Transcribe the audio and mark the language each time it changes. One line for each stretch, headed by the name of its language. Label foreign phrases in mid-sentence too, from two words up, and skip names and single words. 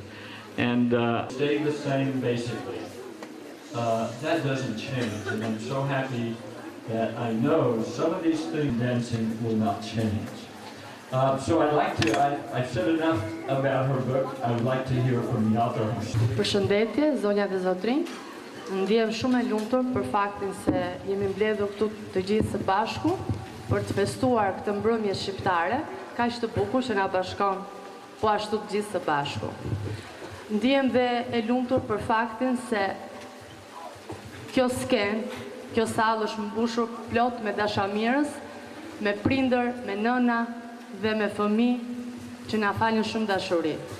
English: And stay the same, basically. That doesn't change, and I'm so happy that I know some of these things dancing will not change. So I've said enough about her book. I would like to hear from the author.
Albanian: Përshëndetje, zonja dhe zotrinj. Ndihem shumë e lumtur për faktin se jemi mbledhur këtu të gjithë së bashku për të festuar këtë mbrëmje shqiptare, kaq të bukur që na bashkon po ashtu të gjithë së bashku. Ndihem dhe e lumtur për faktin se kjo skenë, kjo sallë është mbushur plot me dashamirës, me prindër, me nëna dhe me fëmijë që na falin shumë dashuri.